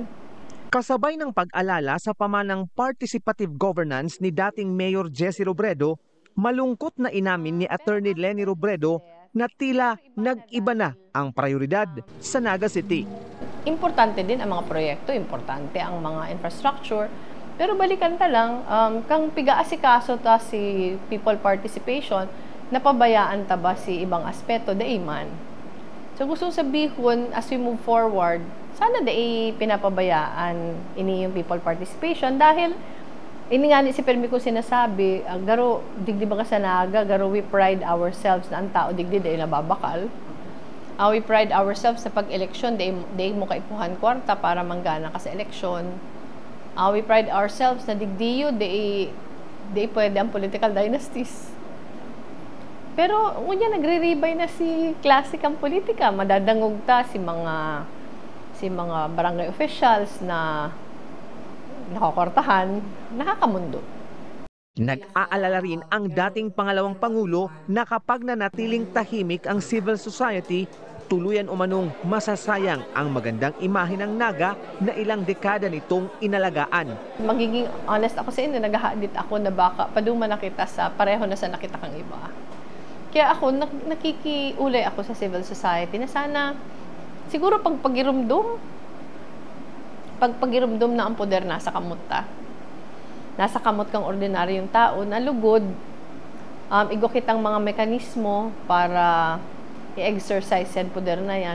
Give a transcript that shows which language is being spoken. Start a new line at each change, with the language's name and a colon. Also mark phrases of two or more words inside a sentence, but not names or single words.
Filipino: Kasabay ng pag-alala sa pamanang
English: participative governance
Filipino: ni dating Mayor Jesse Robredo, malungkot na inamin ni Attorney Leni Robredo na tila nag-iba na ang prioridad sa Naga City.
Bikol: Importante din ang mga proyekto, importante ang mga infrastructure, pero balikan ta lang, kang piga-asikaso ta si
English: people participation,
Bikol: napabayaan ta ba si ibang aspeto, daiman. So gusto sabihon,
English: as we move forward,
Bikol: sana pinapabayaan ini yung
English: people participation
Bikol: dahil ini nga ni si Permi ko sinasabi, garo digdi ba ka sa Naga, garo
English: we pride ourselves
Bikol: na ang tao digdi dahil nababakal.
English: We pride ourselves
Bikol: sa pag-eleksyon, dahil mo kaipuhan kwarta para manggana ka sa eleksyon.
English: We pride ourselves
Bikol: na digdiyo, dahil pwede ang political dynasties. Pero unya nagre-rebay na si klasikang politika, madadangog ta si mga
English: barangay officials
Bikol: na nakakortahan, nakakamundo.
Filipino: Nag-aalala rin ang dating pangalawang Pangulo na kapag nanatiling tahimik ang
English: civil society,
Filipino: tuluyan umanong masasayang ang magandang imahe ng Naga na ilang dekada nitong inalagaan.
Bikol: Magiging honest ako sa inyo, naghahadit ako na baka paduma na kita sa pareho na sa nakita kang iba. Kaya ako, nakikiulay ako sa
English: civil society
Bikol: na sana, siguro pagpagirumdum na ang poder nasa kamot ta. Nasa kamot kang ordinaryong tao na lugod, igo kitang mga mekanismo para i-exercise yan poder na yan.